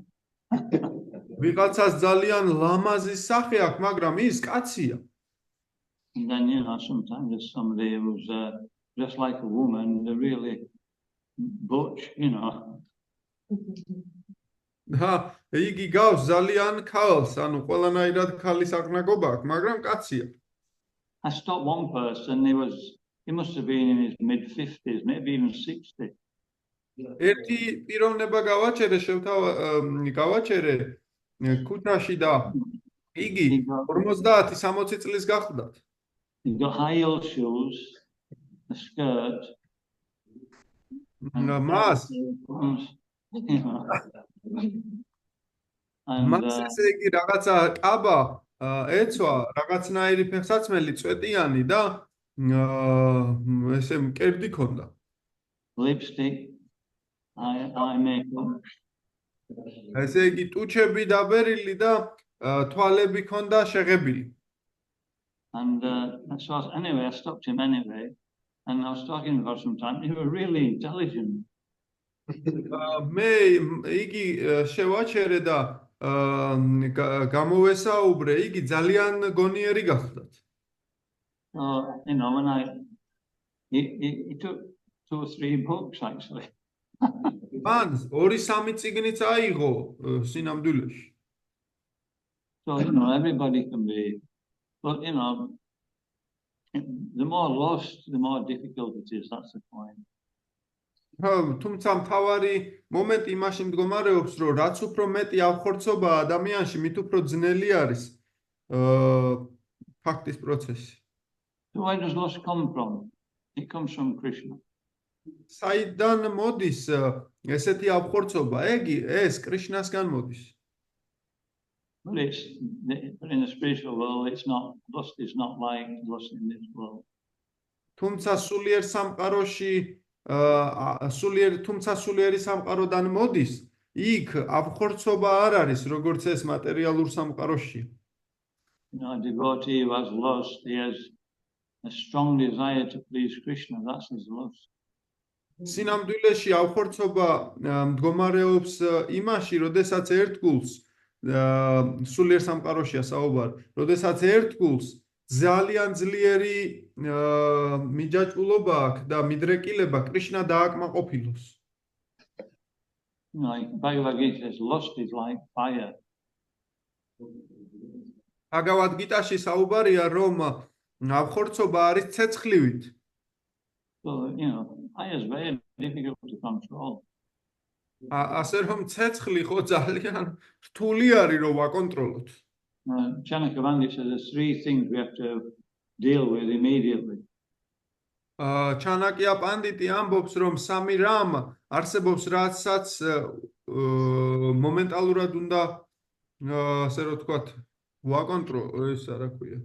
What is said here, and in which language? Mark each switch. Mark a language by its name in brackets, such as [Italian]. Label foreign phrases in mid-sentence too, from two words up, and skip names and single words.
[Georgian] ვიღაცას ძალიან ლამაზი სახე აქვს, მაგრამ ის კაცია. [English] And then, you know, sometimes there's somebody who's just like a woman, they're really butch, you know. [Georgian] იგი გავს ძალიან ქალს, ანუ ყველანაირად ქალის აღნაგობა აქვს, მაგრამ კაცია. [English] I stopped one person, he must have been in his mid-50s, maybe even 60. [Georgian] ერთი პიროვნება გავაჩერე ქუჩაში და იგი 50-60 წლის გახლდათ. [English] He got high-heel shoes, a skirt. [Georgian] მას ესე იგი რაღაცა კაბა ეცვა, რაღაცნაირი ფეხსაცმელი წვეტიანი და ესე მკერდი ქონდა. [English] Lipstick, eye makeup. [Georgian] ესე იგი ტუჩები დაბერილი და თვალები ქონდა შეღებილი. [English] And so anyway, I stopped him anyway, and I was talking for some time. He was really intelligent. [Georgian] მე იგი შევაჩერე და გამოვესაუბრე, იგი ძალიან გონიერი გახლდათ. [English] You know, when he took 2 or 3 books actually. [Georgian] მან 2-3 წიგნიც აიღო სინამდვილეში. [English] So, you know, everybody can be, but you know, the more lost, the more difficult it is. That's the point. [Georgian] თუმცა მთავარი მომენტი იმაში მდგომარეობს, რომ რაც უფრო მეტი ავხორცობა ადამიანში, მით უფრო ძნელი არის ფაქტის პროცესი. [English] So where does loss come from? It comes from Krishna. [Georgian] საიდან მოდის ესეთი ავხორცობა? ეს კრიშნასგან მოდის. [English] But in the spiritual world, it's not, lust is not like lust in this world. [Georgian] თუმცა სულიერ სამყაროში თუმცა სულიერი სამყაროდან მოდის, იქ ავხორცობა არ არის, როგორც ეს მატერიალურ სამყაროში. [English] You know, a devotee who has lust, he has a strong desire to please Krishna. That's his lust. [Georgian] სინამდვილეში ავხორცობა მდგომარეობს იმაში, როდესაც ერთგულს სულიერ სამყაროშია საუბარი, როდესაც ერთგულს ძალიან ძლიერი მიჯაჭვულობა აქვს და მიდრეკილება კრიშნა დააკმაყოფილოს. [English] Like Bhagavad Gita says, lust is like fire. [Georgian] Bhagavad Gita-ში საუბარია, რომ ავხორცობა არის ცეცხლივით. [English] So, you know, fire is very difficult to control. [Georgian] ასე რომ ცეცხლი ხო ძალიან რთული არის რომ ვაკონტროლოთ. [English] Chanakya Pandit says there's 3 things we have to deal with immediately. [Georgian] Chanakya Panditi ამბობს, რომ 3 რამ არსებობს, რაცაც მომენტალურად უნდა ასე რომ თქვათ ვაკონტროლო, ეს არა ქვია.